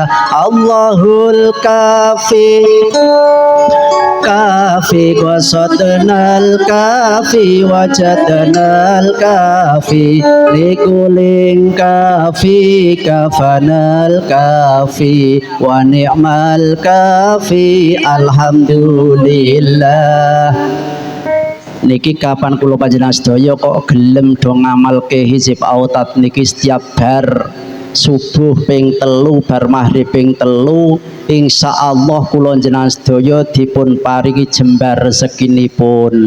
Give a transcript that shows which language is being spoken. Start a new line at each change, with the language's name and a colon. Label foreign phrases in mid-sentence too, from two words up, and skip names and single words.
Arabic: الله الكافي قصدنا الكافي وجدنا الكافي لكل كاف كفانا الكافي ونعم الكافي الحمد لله.
Javanese: Niki kapan kula panjenengan sedaya kok gelem do ngamalke hizib autat niki setiap bar subuh ping 3 bar maghrib ping 3 insyaallah kula jenengan sedaya dipun paringi jembar rezekinipun.